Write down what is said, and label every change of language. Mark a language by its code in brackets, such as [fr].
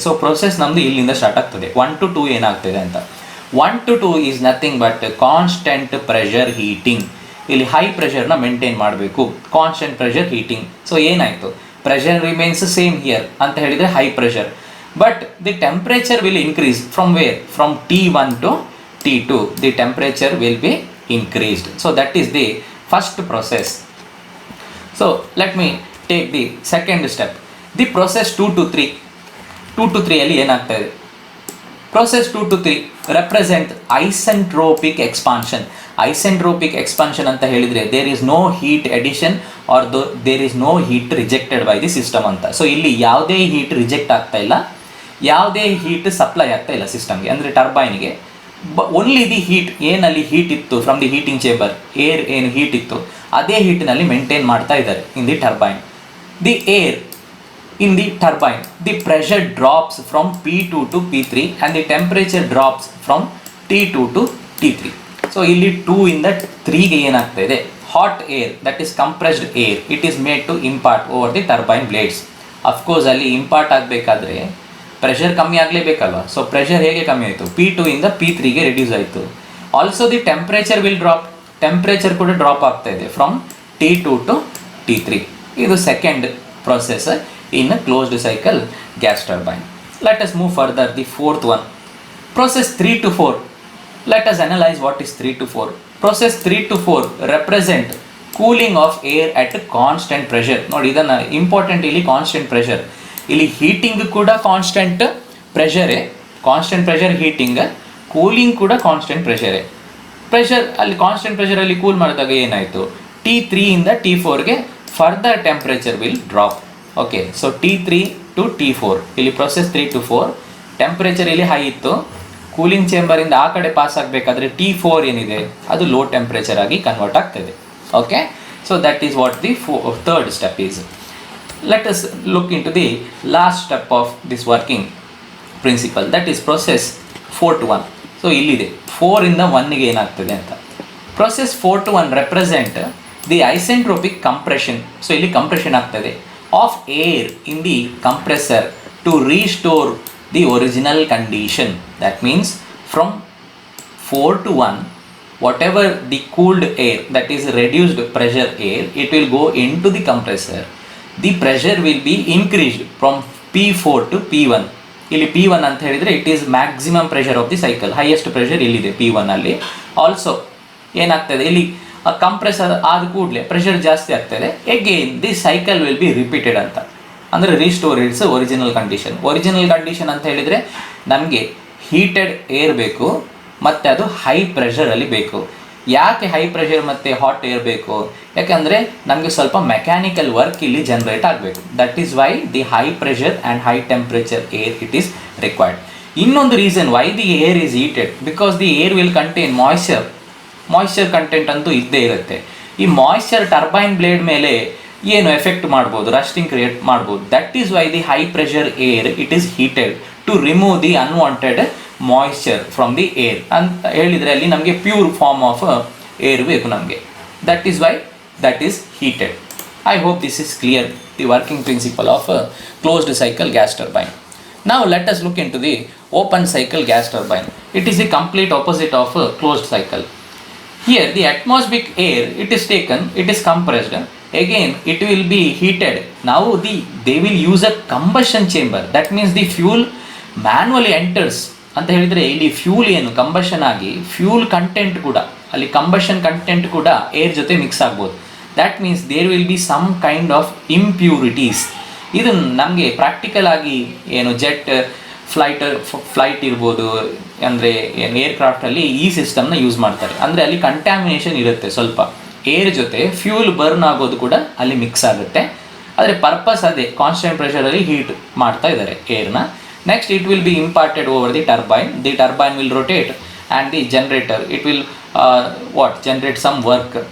[kn] So process ನಮ್ಮದು ಇಲ್ಲಿಂದ start ಆಗ್ತದೆ. 1 to 2 ಏನಾಗ್ತದೆ ಅಂತ, 1 to 2 [en] Is nothing but constant pressure heating. [kn] ಇಲ್ಲಿ ಹೈ ಪ್ರೆಷರ್ನ ಮೇಂಟೈನ್ ಮಾಡಬೇಕು, ಕಾನ್ಸ್ಟೆಂಟ್ ಪ್ರೆಷರ್ ಹೀಟಿಂಗ್. ಸೊ ಏನಾಯಿತು, [en] pressure remains same here [kn] ಅಂತ ಹೇಳಿದರೆ [en] High pressure, but the temperature will increase from where, from T1 to T2 the temperature will be increased. So that is the first process. So let me take the second step, the process 2 to 3 [kn] ಅಲ್ಲಿ ಏನಾಗ್ತಾ ಇದೆ, [en] process 2 to 3 represent isentropic expansion. Isentropic expansion [kn] ಅಂತ ಹೇಳಿದರೆ [en] there is no heat addition or there is no heat rejected by the system ಅಂತ. [kn] So ಇಲ್ಲಿ ಯಾವುದೇ heat reject ಆಗ್ತಾ ಇಲ್ಲ, ಯಾವುದೇ ಹೀಟ್ ಸಪ್ಲೈ ಆಗ್ತಾ ಇಲ್ಲ ಸಿಸ್ಟಮ್ಗೆ, ಅಂದರೆ ಟರ್ಬೈನ್ಗೆ. ಓನ್ಲಿ ದಿ ಹೀಟ್, ಏನಲ್ಲಿ ಹೀಟ್ ಇತ್ತು [en] from the heating chamber, [kn] air ಏನು ಹೀಟ್ ಇತ್ತು ಅದೇ ಹೀಟ್ನಲ್ಲಿ ಮೇಂಟೈನ್ ಮಾಡ್ತಾ ಇದ್ದಾರೆ [en] In the turbine. The air in the turbine, the pressure drops from P2 to P3 and the temperature drops from T2 to T3. [kn] So ಇಲ್ಲಿ 2 ಇಂದ 3ಗೆ ಏನಾಗ್ತಾ ಇದೆ, [en] Hot air that is compressed air it is made to impart over the turbine blades. [kn] Of course ಅಲ್ಲಿ import ಆಗಬೇಕಾದ್ರೆ pressure ಕಮ್ಮಿ ಆಗಲೇಬೇಕಲ್ವ. So pressure ಹೇಗೆ ಕಮ್ಮಿ ಆಯಿತು, P2 ಇಂದ P3ಗೆ ರಿಡ್ಯೂಸ್ ಆಯಿತು. [en] also the temperature will drop, [kn] temperature ಕೂಡ ಡ್ರಾಪ್ ಆಗ್ತಾ ಇದೆ ಫ್ರಮ್ T2 to T3. [en] ಇದು second process in closed cycle gas turbine. Let us move further the fourth one, process 3 to 4. Let us analyze what is 3 to 4. Process 3 to 4 represent cooling of air at constant pressure. [kn] ನೋಡಿ ಇದನ್ನು important, ಇಲ್ಲಿ constant pressure, ಇಲ್ಲಿ heating ಕೂಡ constant ಪ್ರೆಷರೇ, constant pressure heating, cooling ಕೂಡ constant ಪ್ರೆಷರೇ. Pressure ಅಲ್ಲಿ constant ಪ್ರೆಷರಲ್ಲಿ cool ಮಾಡಿದಾಗ ಏನಾಯಿತು, T3 ಇಂದ T4ಗೆ [en] Further temperature will drop. [kn] Okay, so T3 to T4, ಇಲ್ಲಿ ಪ್ರೊಸೆಸ್ 3 to 4 ಟೆಂಪ್ರೇಚರ್ ಇಲ್ಲಿ ಹೈ ಇತ್ತು, ಕೂಲಿಂಗ್ ಚೇಂಬರಿಂದ ಆ ಕಡೆ ಪಾಸ್ ಆಗಬೇಕಾದ್ರೆ T4 ಏನಿದೆ ಅದು ಲೋ ಟೆಂಪ್ರೇಚರ್ ಆಗಿ ಕನ್ವರ್ಟ್ ಆಗ್ತದೆ. [en] Okay, so that is what the third step is. Let us look into the last step of this working principle, that is process 4 to 1. [kn] So ಇಲ್ಲಿದೆ 4 ಇಂದ 1ಗೆ ಏನಾಗ್ತದೆ ಅಂತ. [en] Process 4 to 1 represent the isentropic compression. [kn] So ಇಲ್ಲಿ compression ಆಗ್ತದೆ [en] Of air in the compressor to restore the original condition. That means from 4 to 1, whatever the cooled air, that is reduced pressure air, it will go into the compressor. The pressure will be increased from P4 to P1. [kn] ಇಲ್ಲಿ P1 ಅಂತ ಹೇಳಿದರೆ [en] it is maximum pressure of the cycle, highest pressure [kn] ಇಲ್ಲಿದೆ P1 ಅಲ್ಲಿ. Also ಏನಾಗ್ತದೆ ಇಲ್ಲಿ compressor ಆದ ಕೂಡಲೇ pressure ಜಾಸ್ತಿ ಆಗ್ತದೆ, [en] again the cycle will be repeated [kn] ಅಂತ. ಅಂದರೆ [en] Restore its original condition. [kn] Original condition ಅಂತ ಹೇಳಿದರೆ ನಮಗೆ ಹೀಟೆಡ್ ಏರ್ ಬೇಕು ಮತ್ತು ಅದು ಹೈ ಪ್ರೆಷರಲ್ಲಿ ಬೇಕು. ಯಾಕೆ ಹೈ ಪ್ರೆಷರ್ ಮತ್ತು ಹಾಟ್ ಏರ್ ಬೇಕು? ಯಾಕೆಂದರೆ ನಮಗೆ ಸ್ವಲ್ಪ ಮೆಕ್ಯಾನಿಕಲ್ ವರ್ಕ್ ಇಲ್ಲಿ ಜನರೇಟ್ ಆಗಬೇಕು. [en] That is why the high pressure and high temperature air it is required. ಇನ್ನೊಂದು reason why the air is heated, because the air will contain moisture content [kn] ಅಂತೂ ಇದ್ದೇ ಇರುತ್ತೆ. ಈ ಮಾಯ್ಶ್ಚರ್ ಟರ್ಬೈನ್ ಬ್ಲೇಡ್ ಮೇಲೆ ಏನು effect ಮಾಡ್ಬೋದು, rusting create ಮಾಡ್ಬೋದು. [en] that is why the high pressure air it is heated to remove the unwanted moisture from the air [kn] ಅಂತ ಹೇಳಿದರೆ ಅಲ್ಲಿ ನಮಗೆ [en] pure form of air [kn] ಬೇಕು ನಮಗೆ. [en] That is why that is heated. I hope this is clear, the working principle of closed cycle gas turbine. Now let us look into the open cycle gas turbine. It is the complete opposite of closed cycle. Here the atmospheric air it is taken, it is compressed, again it will be heated. Now they will use a combustion chamber, that means the fuel manually enters [kn] ಅಂತ ಹೇಳಿದರೆ ಇಲ್ಲಿ fuel ಏನು combustion ಆಗಿ fuel content ಕೂಡ ಅಲ್ಲಿ combustion content ಕೂಡ air ಜೊತೆ mix ಆಗ್ಬೋದು. [en] That means there will be some kind of impurities. [kn] ಇದು ನಮಗೆ ಪ್ರಾಕ್ಟಿಕಲ್ ಆಗಿ ಏನು ಜೆಟ್ ಫ್ಲೈಟ್ ಇರ್ಬೋದು, ಅಂದರೆ ಏನು ಏರ್ಕ್ರಾಫ್ಟಲ್ಲಿ ಈ ಸಿಸ್ಟಮ್ನ ಯೂಸ್ ಮಾಡ್ತಾರೆ. ಅಂದರೆ ಅಲ್ಲಿ ಕಂಟ್ಯಾಮಿನೇಷನ್ ಇರುತ್ತೆ, ಸ್ವಲ್ಪ ಏರ್ ಜೊತೆ ಫ್ಯೂಲ್ ಬರ್ನ್ ಆಗೋದು ಕೂಡ ಅಲ್ಲಿ ಮಿಕ್ಸ್ ಆಗುತ್ತೆ. ಆದರೆ ಪರ್ಪಸ್ ಅದೇ, ಕಾನ್ಸ್ಟೆಂಟ್ ಪ್ರೆಷರಲ್ಲಿ ಹೀಟ್ ಮಾಡ್ತಾ ಇದ್ದಾರೆ ಏರ್ನ. [en] Next it will be imparted over the turbine. The turbine will rotate and the generator it will generate some work.